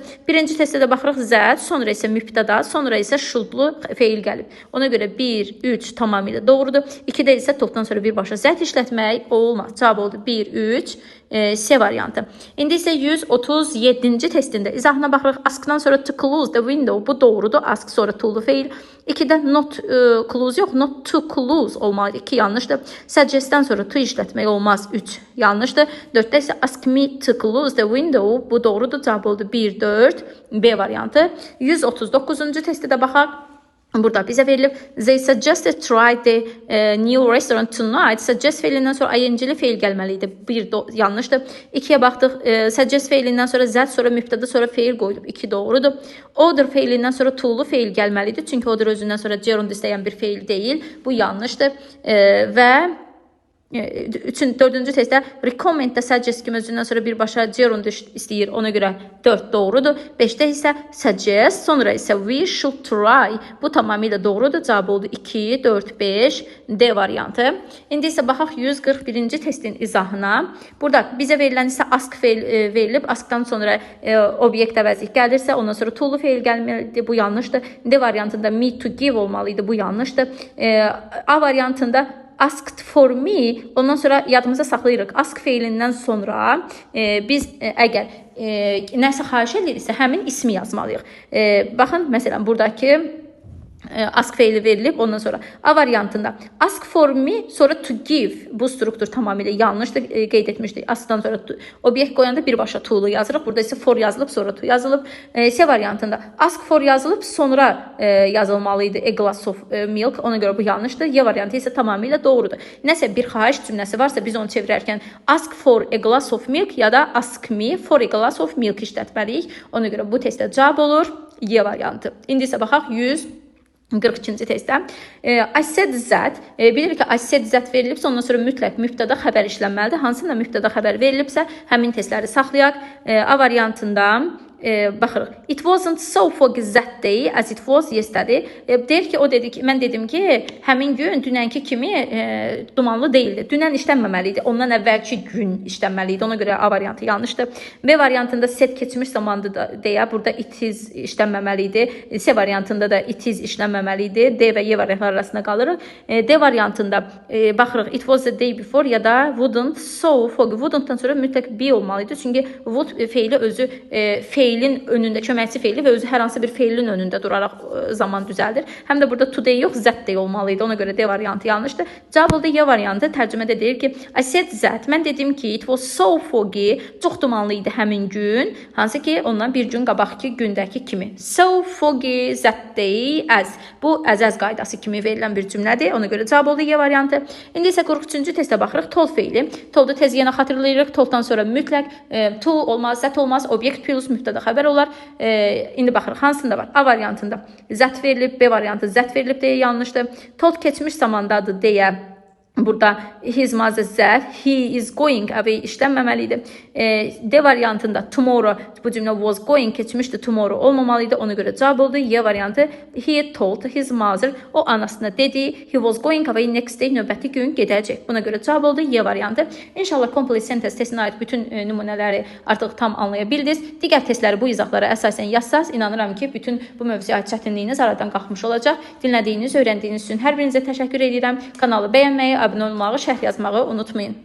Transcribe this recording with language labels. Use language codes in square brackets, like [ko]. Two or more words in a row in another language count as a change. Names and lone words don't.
[az] Birinci testdə də baxırıq zət, sonra isə mübtəda, sonra isə shouldlu feil gəlib. Ona görə 1-3 tamamilə doğrudur. 2-də isə topdan sonra birbaşa zət işlətmək olmaz. Cavab oldu 1-3 C variantı. İndi isə 137-ci testində izahına baxırıq. Askdan sonra [en] to close the window. [az] Bu doğrudur. Ask sonra to'lu feil. [en] 2-də not close yox, not to close [az] olmalı. 2 yanlışdır. Suggest'dən sonra to işlətmək olmaz. 3 yanlışdır. 4-də isə [en] ask me to close the window. [az] Bu doğrudur. Cavab oldu 1-4 B variantı. 139-cu testdə də baxaq. Burada bizə verilib. [en] They suggested try the new restaurant tonight. [az] Suggest feilindən sonra ing-li feil gəlməliydi. Bir yanlışdır. 2-yə baxdıq. Suggest feilindən sonra zət, sonra mübtəda, sonra feil qoyulub. 2 doğrudur. Order feilindən sonra to'lu feil gəlməlidir. Çünki order özündən sonra gerund istəyən bir feil deyil. Bu yanlışdır. Və Dördüncü testdə recommend-də suggest kimi özündən sonra birbaşa gerund istəyir. Ona görə 4 doğrudur. 5-də isə suggest, sonra isə we should try. Bu tamamilə doğrudur. Cavab oldu 2, 4, 5. D variantı. İndi isə baxaq 141-ci testin izahına. Burada bizə verilən isə ask feil verilib. Askdan sonra obyekt əvəzlik gəlirsə, ondan sonra to-lu feil gəlməlidir. Bu yanlışdır. D variantında [en] me to give [az] olmalıydı. Bu yanlışdır. A variantında [en] asked for me, [az] ondan sonra yadımıza saxlayırıq. Ask feilindən sonra biz əgər nəsə xahiş ediriksə, həmin ismi yazmalıyıq. Baxın, məsələn, buradakı ask feili verilib, ondan sonra A variantında [en] ask for me, [az] sonra [en] to give. [az] Bu struktur tamamilə yanlışdır, qeyd etmişdik. Askdan sonra obyekt qoyanda birbaşa to-lu yazırıq. Burada isə for yazılıb, sonra to yazılıb. C variantında [en] ask for [az] yazılıb, sonra yazılmalıydı [en] a glass of milk. [az] Ona görə bu yanlışdır. Y variantı isə tamamilə doğrudur. Nəsə bir xahiş cümləsi varsa, biz onu çevirərkən [en] ask for a glass of milk [az] ya da [en] ask me for a glass of milk [az] işlətməliyik. Ona görə bu testdə cavab olur Y variantı. İndi isə baxaq 142-ci testdə. [en] I said that, [az] bilirik ki, [en] I said that [az] verilibsə, ondan sonra mütləq mübtəda xəbər işlənməlidir. Hansında mübtəda xəbər verilibsə, həmin testləri saxlayaq. A variantında baxırıq. [en] It wasn't so foggy that day as it was yesterday. [az] Deyir ki, o dedi ki, mən dedim ki, həmin gün dünənki kimi dumanlı değildi. Dünən işlənməməli idi. Ondan əvvəlki gün işlənməli idi. Ona görə A variantı yanlışdır. B variantında said keçmiş zamandır deyə burada [en] it is [az] işlənməməli idi. C variantında da [en] it is [az] işlənməməli idi. D və Y variantları arasında qalırıq. D variantında baxırıq. [en] It was the day before ya da wouldn't so foggy. [az] Wouldn't-dan sonra mütləq be olmalı idi. Çünki would feili özü feilin önündə, köməkçi feili və özü hər hansı bir feilin önündə duraraq zaman düzəldir. Həm də burada today yox, [en] that day olmalıydı. [az] Ona görə D variantı yanlışdır. Cavab oldu Y variantı. Tərcümədə deyir ki, [en] I said that. [az] Mən dedim ki, [en] it was so foggy. [az] Çox dumanlı idi həmin gün. Hansı ki, ondan bir gün qabaqki gündəki kimi. [en] So foggy that day as. [az] Bu əzəz qaydası kimi verilən bir cümlədir. Ona görə cavab oldu Y variantı. İndi isə 43-cü testə baxırıq. Told feili. Told'u tez yenə xatırlayırıq. Told'dan sonra mütləq to olmaz, that olmaz. Obyekt plus mübtəda xəbər olar. İndi baxırıq, hansında var? A variantında zət verilib, B variantı zət verilib deyə yanlışdır. Told keçmiş zamandadır deyə burada [en] his mother said he is going away [az] işlənməməlidir. D variantında tomorrow, bu cümlə [en] was going [az] keçmişdi, tomorrow olmamalıydı. Ona görə cavab oldu Y variantı. [en] He told his mother, [az] o anasına dedi, [en] he was going away next day, [az] növbəti gün gedəcək. Buna görə cavab oldu Y variantı. İnşallah [en] complete sentence [az] testinə aid bütün nümunələri artıq tam anlaya bildiniz. Digər testləri bu izahlara əsasən yazsaz, inanıram ki, bütün bu mövzuya aid çətinliyiniz aradan qalxmış olacaq. Dinlədiyiniz, öyrəndiyiniz üçün hər birinizə təşəkkür edirəm. Kanalı bəyənməyi, abunə olmağı, şərh yazmağı unutmayın.